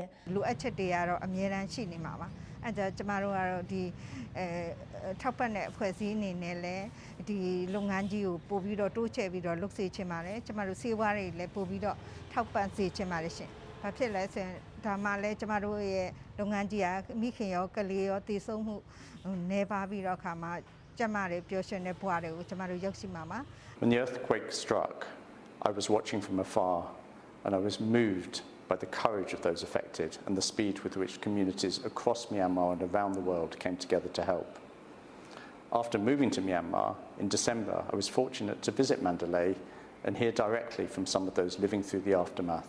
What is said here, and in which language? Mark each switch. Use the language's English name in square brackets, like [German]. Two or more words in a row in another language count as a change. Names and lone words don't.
[Burmese] လိုအပ်ချက်တွေကတော့အများတန်းရှိနေမှာပါအဲ့ဒါကျမတို့ကတော့ဒီထောက်ပံ့တဲ့အဖွဲ့အစည်းအနေနဲ့လည်းဒီလုပ်ငန်းကြီးကိုပို့ပြီးတော့တိုးချဲ့ပြီးတော့လုပ်စေချင်ပါတယ်ကျမတို့စေဝါးတွေလည်းပို့ပြီးတော့ထောက်ပံ့စေချင်ပါတယ်ရှင်ဘာဖြစ်လဲဆိုရင်ဒါမှလည်းကျမတို့ရဲ့လုပ်ငန်းကြီးကမိခင်ရောကလေးရောတည်ဆုံးမှုနေပါပြီးတော့ခါမှာကျမတွေပျော်ရွှင်တဲ့ဘဝတွေကိုကျမတို့ရောက်ရှိမှာပါ [English] When the earthquake struck, I was watching from afar and I was moved by the courage of those affected and the speed with which communities across Myanmar and around the world came together to help. After moving to Myanmar in December, I was fortunate to visit Mandalay and hear directly from some of those living through the aftermath.